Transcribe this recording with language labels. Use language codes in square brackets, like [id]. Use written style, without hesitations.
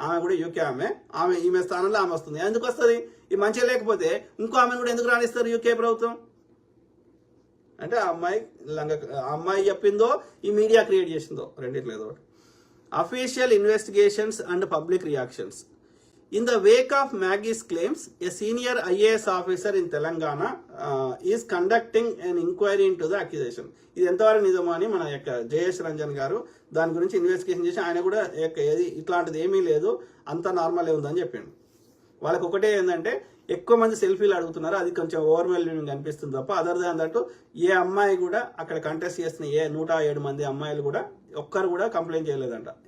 [te] ఆమె కూడా యూకే ఆమె ఈమె స్థానంలో ఆమె వస్తుంది. ఎందుకు వస్తుంది? ఈ మంచిగా లేకపోతే ఇంకో ఆమెను కూడా ఎందుకు రాణిస్తారు యూకే ప్రభుత్వం? అంటే ఆ అమ్మాయి చెప్పిందో ఈ మీడియా క్రియేట్ చేసిందో, రెండిట్లో ఏదో ఒకటి. [en] Official investigations and public reactions. In the wake of Maggie's claims, a senior IAS officer in Telangana is conducting an inquiry into the accusation. [te] ఇది ఎంతవరకు నిజమో అని మన యొక్క జయేష్ రంజన్ గారు దాని గురించి ఇన్వెస్టిగేషన్ చేసి ఆయన కూడా ఇట్లాంటిది ఏమీ లేదు, అంత నార్మలే ఉందని చెప్పిండు. వాళ్ళకి ఒకటే ఏంటంటే ఎక్కువ మంది సెల్ఫీలు అడుగుతున్నారు, అది కొంచెం ఓవర్వెల్మింగ్ అనిపిస్తుంది తప్ప అదర్ దాన్ దట్ ఏ అమ్మాయి కూడా అక్కడ కంటెస్ట్ చేస్తున్న 107 మంది అమ్మాయిలు కూడా ఒక్కరు కూడా కంప్లైంట్ చేయలేదంట.